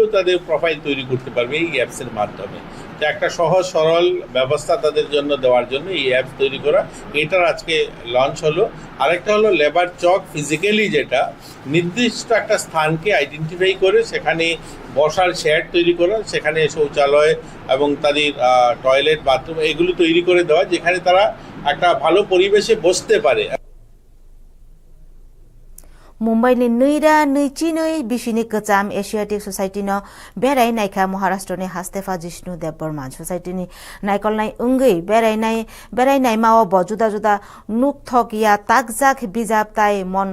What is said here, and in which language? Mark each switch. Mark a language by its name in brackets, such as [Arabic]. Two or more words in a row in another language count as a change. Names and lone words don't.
[Bangla] তাদের প্রোফাইল তৈরি করতে পারবে এই অ্যাপসের মাধ্যমে একটা সহজ সরল ব্যবস্থা তাদের জন্য দেওয়ার জন্য এই অ্যাপ তৈরি করা এটার আজকে লঞ্চ হলো আরেকটা হলো লেবার চক ফিজিক্যালি যেটা নির্দিষ্ট একটা স্থানকে আইডেন্টিফাই করে সেখানে বসার শেড তৈরি করা সেখানে শৌচালয় এবং তাদের [English] toilet bathroom [Bangla] এগুলো তৈরি করে দেওয়া যেখানে তারা একটা ভালো পরিবেশে বসতে পারে [Bodo] मुंबईनि नैरा नैचिनै बिसिनि कचाम एशियाटिक सोसाइटिनो बेरायनायखा महाराष्ट्रनि हास्तेफा जिष्णु देव बर्मान सोसाइटिनि नायकलनाय अंगै बेरायनाय माव जुदा जुदा नुकथकिया ताकजाक बिजाब ताय मन